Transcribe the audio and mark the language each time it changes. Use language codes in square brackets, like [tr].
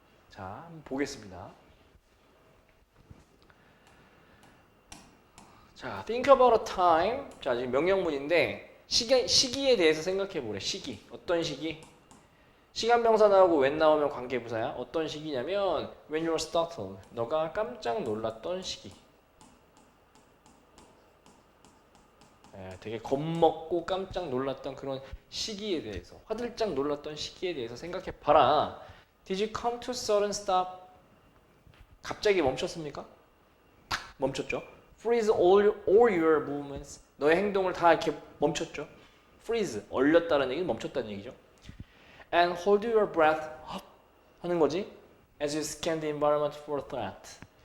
[ko] 자, 한번 보겠습니다. 자, [en] think about a time. [ko] 자, 지금 명령문인데 시기에 대해서 생각해 보래. 시기. 어떤 시기? 시간 명사 나오고 when 나오면 관계부사야. 어떤 시기냐면 [en] when you're startled. [ko] 너가 깜짝 놀랐던 시기. 되게 겁먹고 깜짝 놀랐던 그런 시기에 대해서, 화들짝 놀랐던 시기에 대해서 생각해 봐라. [en] Did you come to sudden stop? [ko] 갑자기 멈췄습니까? 탁 멈췄죠. [en] Freeze all your movements. [ko] 너의 행동을 다 이렇게 멈췄죠. Freeze, 얼렸다는 얘기는 멈췄다는 얘기죠. [en] And hold your breath [ko] 하는 거지. [en] As you scan the environment for threat.